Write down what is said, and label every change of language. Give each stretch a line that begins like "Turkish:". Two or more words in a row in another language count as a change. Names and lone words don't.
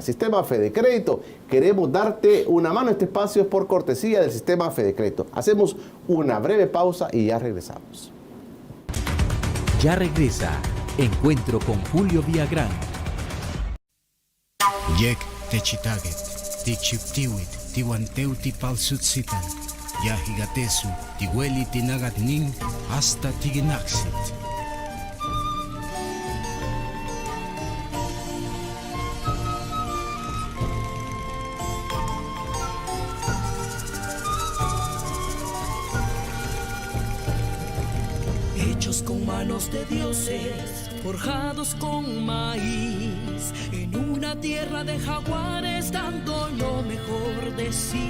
Spanish: Sistema Fede Crédito, queremos darte una mano. Este espacio es por cortesía del Sistema Fede Crédito. Hacemos una breve pausa y ya regresamos. Ya regresa Encuentro con Julio Villagrán.
Pipil: Yek te chitaget, ti chiptiwit, ti guanteu ti palsutsitan, ya higatesu, ti hueli ti nagatnin, hasta ti ginaxit.
Spanish: Hechos con manos de dioses, forjados con maíz, en una tierra de jaguares dando lo mejor de sí.